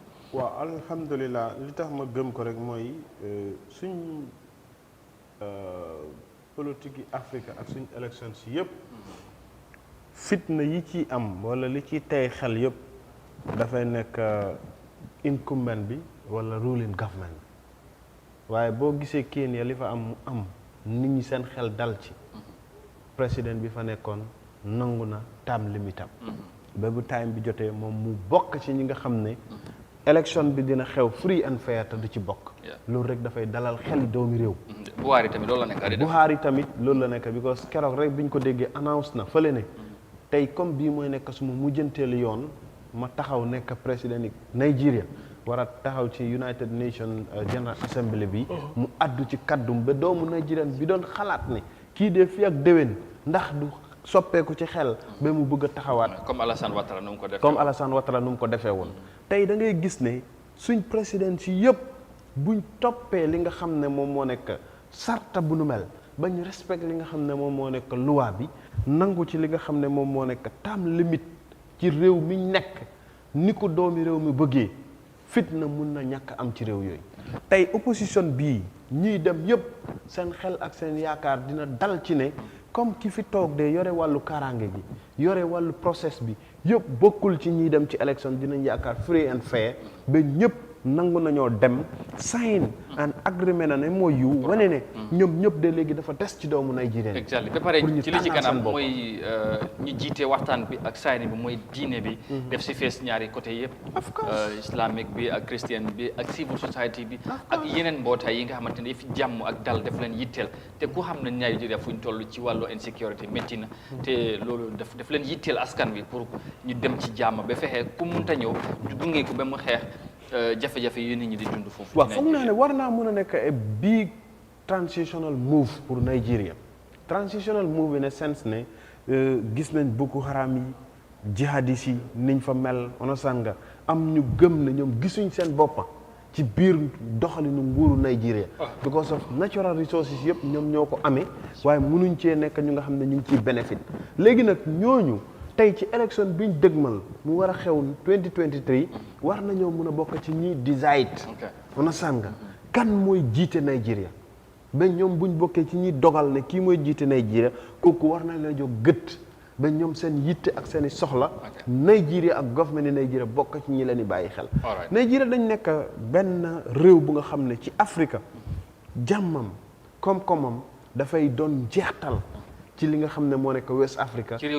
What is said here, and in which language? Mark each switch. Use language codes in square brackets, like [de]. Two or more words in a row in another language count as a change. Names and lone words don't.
[wo] waaw alhamdulilah li tax ma gëm ko rek mooy suñ politique yi Afrique ak suñ élection si yëpp fitna yi ci am wala li ci tey xel yëpp dafay nekk incumbent bi wala [en] ruling government [wo] bi waaye boo gisee Kenya li fa am nit ñi seen xel dal ci président bi fa nekkoon nangu na term limitam ba bu time bi jotee moom mu bokk ci ñi nga xam ne élection bi dina xew [en] free and fair [wo] te du ci bokk loolu rek dafay dalal xeli doomi réew Buhari tamit loolu la nekk Buhari tamit loolu la nekk because keroog rek biñ ko déggee announce na fële ne tey comme bii mooy nekk suma mujjanteelu yoon ma taxaw nekk président yi Nigeria war a taxaw ci United Nations General Assembly bi mu addu ci kaddum ba doomu Nigerian bi doon xalaat ne kii dee fi ak déwén ndax du soppeeku ci xel ba mu bëgg a taxawaat comme Alassane Ouattara nu mu ko defee comme Alassane Ouattara nu mu ko defee woon tey da ngay gis ne suñ président si yëpp buñ toppee li nga xam ne moom moo nekk sarta bu nu mel ba ñu respect li nga xam ne moom moo nekk loi bi nangu ci li nga xam ne moom moo nekk [en] term limit [wo] ci réew mi nekk ni ko doomi réew mi bëggee fitna mun na ñàkk am ci réew yooyu tey opposition bii ñiy dem yëpp seen xel ak seen yaakaar dina dal ci ne comme ki fi toog de yore wàllu kaaraange gi yore wàllu process bi yëpp bokkul ci ñiy dem ci élection dinañ yaakaar [en] free and fair [wo] ba ñëpp nangu nañoo dem [en] sign an agreement an MOU [wo] wane ne ñoom ñëpp de léegi dafa des ci doomu Nigeria exactly ba pare ci li ci kanam mooy ñi jiite waxtaan bi ak sign bi mooy diine bi def si fees ñaari côté yëpp islamique bi ak christian bi ak [en] civil society [wo] bi ak yeneen mbootaay yi nga xamante ne fi jàmm ak dal def leen yitteel te ku xam ne Nigeria fu ñu toll ci wàllu insécurité métti na te loolu daf leen yitteel askan bi pour ñu dem ci jàmm ba fexe ku munta ñëw gunge ko ba mu xeex jafe-jafe yi nit ñi di dund foofu. waaw foog naa ne war naa mën a nekk [en] a big transitional move [wo] pour Nigeria [en] transitional move in a sense [wo] ne gis nañ Boko Haram yi jihadis yi niñ fa mel onasan nga am ñu gëm ne ñoom gisuñ seen boppa ci biir doxalinu nguuru Nigeria [en] because of natural resources [wo] yëpp ñoom ñoo ko amee waaye mënuñ cee nekk ñu nga xam ne ñu ngi ciy bénéfice léegi nag ñooñu tey ci élection biñ dëgmal mu war a xew 2023 war nañoo mën a bokk ci ñi decide onasan nga kan mooy jiite Nigeria ba ñoom buñ bokkee ci ñi dogal ne kii mooy jiite Nigeria kooku war na leen jóg gët ba ñoom seen yitte ak seen i soxla Nigeria ak government ni Nigeria bokk ci ñi leen di bàyyi xel Nigeria dañ nekk benn réew bu nga xam ne ci Afrique jàmmam koom-koomam dafay doon jeextal ci li nga xam ne moo nekk West Africa